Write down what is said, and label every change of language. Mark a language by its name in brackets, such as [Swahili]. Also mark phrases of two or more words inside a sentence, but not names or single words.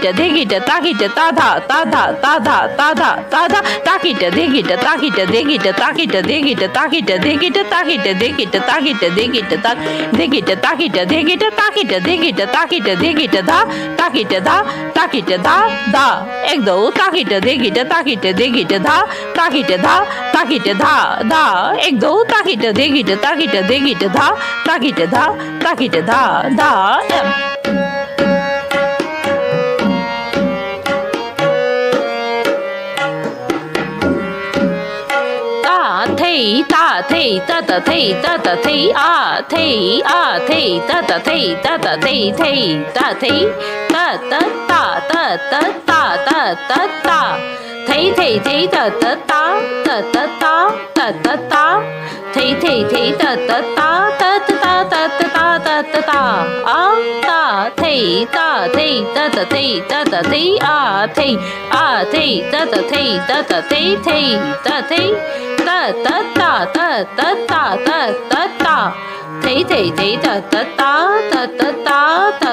[Hindi] दिकीट ताकीट ताधा ताधा ताधा ताधा ताधा ताकीट दिकीट ताकीट दिकीट ताकीट दिकीट ताकीट दिकीट ताकीट दिकीट ताकीट दिकीट दिकीट ताकीट दिकीट ताकीट दिकीट ताकीट दिकीट धा ताकीट धा ताकीट धा धा एक दो ताकीट दिकीट ताकीट दिकीट धा ताकीट धा ताकीट धा धा एक दो ताकीट दिकीट ताकीट दिकीट धा ताकीट धा ताकीट धा धा ta thei ta ta thei ta ta thei a thei ta ta thei ta ta thei thei ta thei ta ta ta ta ta ta ta ta ta thei thei thei ta ta ta ta ta ta ta ta ta thei thei thei ta ta ta ta ta ta ta ta ta ta ta a ta thei ta ta thei ta ta thei a thei ta ta thei ta ta thei thei ta thei ta ta ta ta ta ta ta ta ta thei thei thei ta ta ta ta ta ta ta